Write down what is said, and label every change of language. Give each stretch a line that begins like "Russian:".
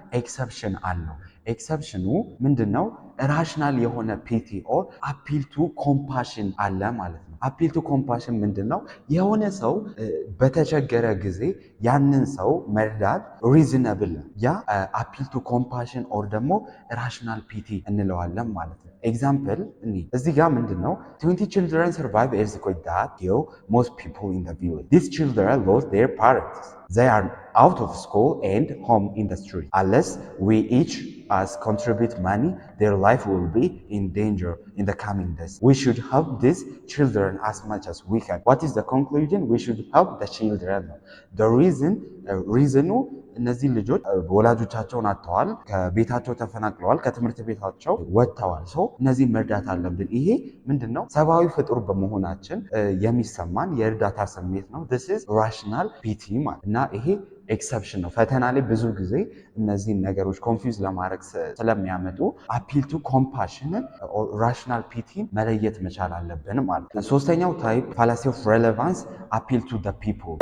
Amharic: ኤክሰፕሽን አለው። ኤክሰፕሽኑ ምንድነው? ራሽናል የሆነ ፒቲ ኦር አፒል ቱ ኮምፓሽን አለ ማለት ነው። አፒል ቱ ኮምፓሽን ምንድነው? የሆነ ሰው በተቸገረ ጊዜ ያንን ሰው መርዳት ሪዝነብል ነው። ያ አፒል ቱ ኮምፓሽን ኦር ደግሞ ራሽናል ፒቲ እንለዋለን ማለት ነው። ኤግዛምፕል እዚህ ጋር ምንድነው?
English: 20 children survive earthquake that kill most people in the village. These children lost their parents. They are out of school and home in the street. Unless we each us contribute money, their life will be in danger in the coming days. We should help these children as much as we can. What is the conclusion? We should help the children. The reason
Amharic: እነዚህ ልጆች ወላጆቻቸውን አጥተዋል፣ ከቤታቸው ተፈናቅለዋል፣ ከትምህርት ቤታቸው ወጥተዋል። ሰው እነዚህ መርዳት አለብን። ይሄ ምንድነው ሰብአዊ ፍጡር በመሆናችን የሚሰማን የእርዳታ ስሜት ነው።
English: this is rational
Amharic: ፒቲ ማለት እና ይሄ ኤክሰፕሽን ነው። ፈተና ላይ ብዙ ጊዜ እነዚህን ነገሮች ኮንፊውዝ ለማድረግ ስለሚያመጡ አፒል ቱ ኮምፓሽንን ራሽናል ፒቲን መለየት መቻል አለብን ማለት ነው። ሶስተኛው ታይፕ ፋላሲ ኦፍ ሬሌቫንስ አፒል ቱ ዘ ፒፕል።